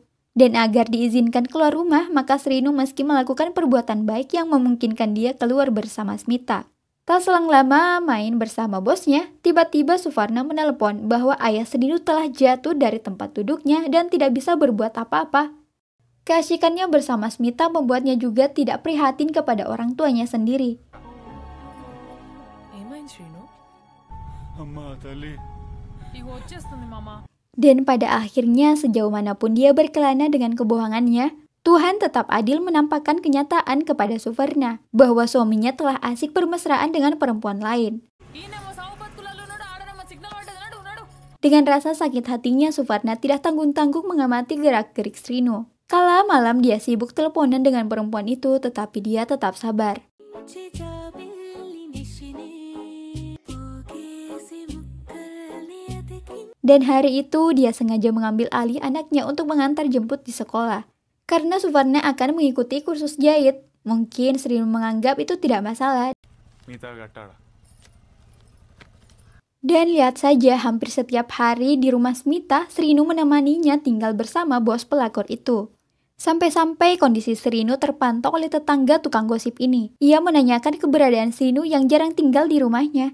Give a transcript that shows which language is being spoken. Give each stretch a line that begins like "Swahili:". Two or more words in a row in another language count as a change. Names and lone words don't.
Indonesian: Dan agar diizinkan keluar rumah, maka Srinu meski melakukan perbuatan baik yang memungkinkan dia keluar bersama Smita. Tak selang lama main bersama bosnya, tiba-tiba Suvarna menelepon bahwa ayah Srinu telah jatuh dari tempat duduknya dan tidak bisa berbuat apa-apa. Keasyikannya bersama Smita membuatnya juga tidak prihatin kepada orang tuanya sendiri.
Telugu: ఏమైంది శ్రీను? అమ్మా తల్లి ఇగో వచ్చేస్తుంది మామ.
Indonesian: Dan pada akhirnya sejauh manapun dia berkelana dengan kebohongannya, Tuhan tetap adil menampakkan kenyataan kepada Suvarna bahwa suaminya telah asik bermesraan dengan perempuan lain.
Telugu: ఈయనేమో సావు బతుకులలో ఉన్నాడు, ఆడనేమో సిగ్నల్ పడ్డది, ఉన్నాడు.
Indonesian: Dengan rasa sakit hatinya, Suvarna tidak tanggung-tanggung mengamati gerak-gerik Srinu. Kala malam dia sibuk teleponan dengan perempuan itu, tetapi dia tetap sabar. Dan hari itu dia sengaja mengambil alih anaknya untuk mengantar jemput di sekolah. Karena Suvarna akan mengikuti kursus jahit, mungkin Srinu menganggap itu tidak masalah.
Telugu: మిగతా కట్టాడా
Indonesian: Dan lihat saja, hampir setiap hari di rumah Smita, Srinu menemaninya tinggal bersama bos pelakor itu. Sampai-sampai kondisi Srinu terpantau oleh tetangga tukang gosip ini. Ia menanyakan keberadaan Srinu yang jarang tinggal di rumahnya.